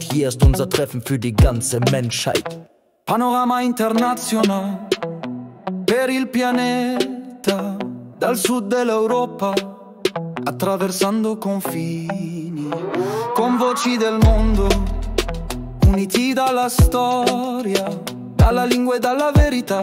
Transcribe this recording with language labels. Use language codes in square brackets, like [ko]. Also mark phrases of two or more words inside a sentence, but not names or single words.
[de] Hier ist unser Treffen für die ganze Menschheit. [it] Panorama internazionale per il pianeta, dal sud dell'Europa, attraversando confini, con voci del mondo, uniti dalla storia, dalla lingua e dalla verità.